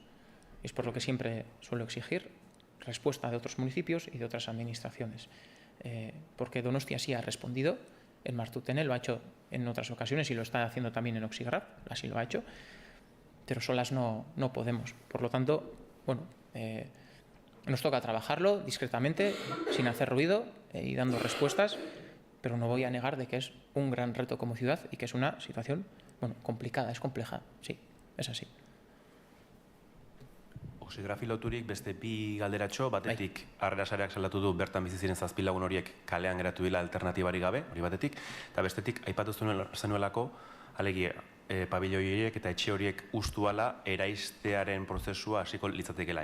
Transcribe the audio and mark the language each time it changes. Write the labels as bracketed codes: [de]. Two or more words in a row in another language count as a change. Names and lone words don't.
[es] Es por lo que siempre suelo exigir respuesta de otros municipios y de otras administraciones, porque Donostia sí ha respondido, el Martutene lo ha hecho en otras ocasiones y lo está haciendo también en Oxigraf, así lo ha hecho, pero solas no podemos. Por lo tanto, nos toca trabajarlo discretamente, sin hacer ruido y dando respuestas, pero no voy a negar de que es un gran reto como ciudad y que es una situación complicada, es compleja, sí, es así. [eu] Oxigrafi loturik beste bi galderatxo, batetik Harrera Sareak salatu du bertan bizi ziren 7 lagun horiek kalean geratu dira alternatibarik gabe, hori batetik, eta bestetik aipatu zenuelako alegia pabilloi horiek eta etxe horiek ustuala eraistearen prozesua hasiko litzatekeela.